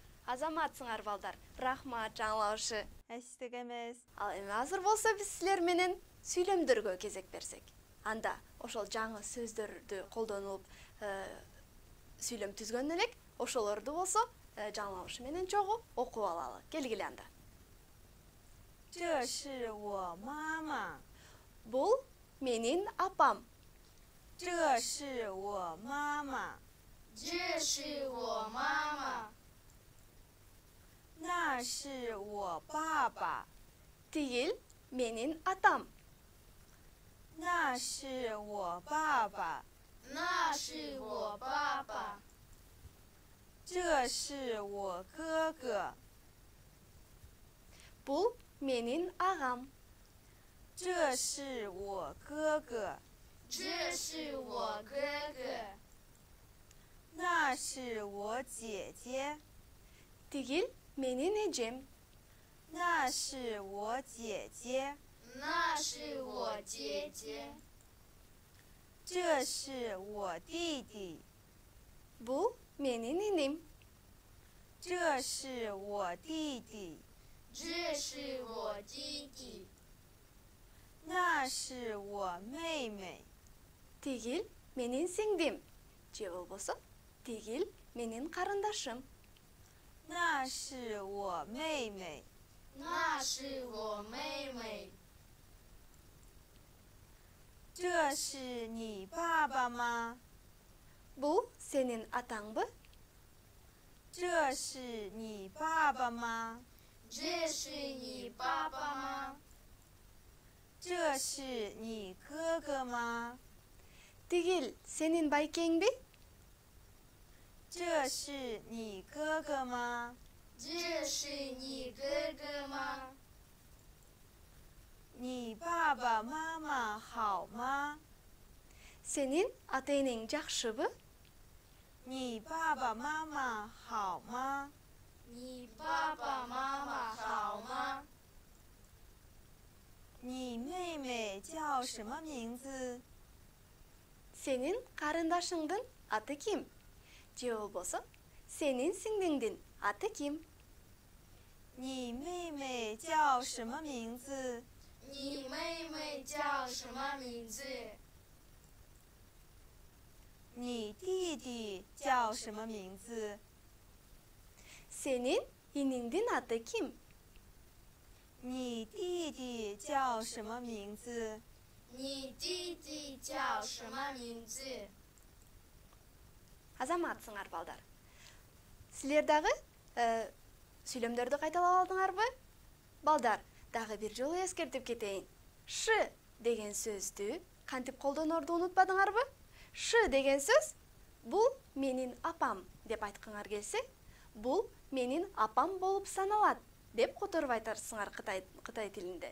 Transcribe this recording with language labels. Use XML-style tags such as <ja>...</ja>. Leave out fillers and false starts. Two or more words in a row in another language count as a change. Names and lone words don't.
<ky>Азаматсыңар балдар. Рахмат жаңылаушы. Эстегемиз. Ал эми азыр болсо биз силер менен сүйлөмдөргө кезек берсек. Анда ошол жаңы сөздөрдү колдонуп сүйлөм түзгөн элек, ошолорду болсо жаңылаушы менен чогуу окуп алалы. Келгиле анда.</ky> <zh>这是我妈妈。</zh> <ky>Бул менин апам.</ky> <zh>这是我妈妈。这是我妈妈。那是我爸爸。</zh> <ky>Тигил менин атам.</ky> <zh>那是我爸爸。那是我爸爸。这是我哥哥。</zh> <ky>Бул менин агам.</ky> <zh>这是我哥哥。这是我哥哥。那是我姐姐。</zh> <ky>Тигил менин эжем.</ky> <zh>那是我姐姐。那是我姐姐。这是我弟弟。</zh> <ky>Бул менин иним.</ky> <zh>这是我弟弟。这是我弟弟。那是我妹妹。</zh> <ky>Тигил менин сиңдим. Же болбосо тигил менин карындашым.</ky> <zh>那是我妹妹。那是我妹妹。这是你爸爸吗？</zh> <ky>Бул сенин атаңбы?</ky> <zh>这是你爸爸吗？这是你爸爸吗？这是你哥哥吗？</zh> <ky>Тигил сенин байкеңби?</ky> <zh>这是你哥哥吗？这是你哥哥吗？你爸爸妈妈好吗？</zh> <ky>Сенин ата-энең жакшыбы?</ky> <zh>你爸爸妈妈好吗？你爸爸妈妈好吗？你妹妹叫什么名字？</zh> <ky>Сенин карындашыңдын аты ким? Же болбосо сенин сиңдиңдин аты ким?</ky> <zh>你妹妹叫什么名字？你妹妹叫什么名字？你弟弟叫什么名字？</zh> <ky>Сенин иниңдин аты ким?</ky> <zh>你弟弟叫什么名字？你弟弟叫什么名字？</zh> <ky>Азаматсыңар балдар. Силер дагы сүйлөмдөрдү кайталап алдыңарбы? Балдар, дагы бир жолу эскертип кетейин. Ш деген сөздү кантип колдонорду унутпадыңарбы? Ш деген сөз бул менин апам деп айткыңар келсе, бул менин апам болуп саналат деп которуп айтарсыңар Кытай тилинде.</ky>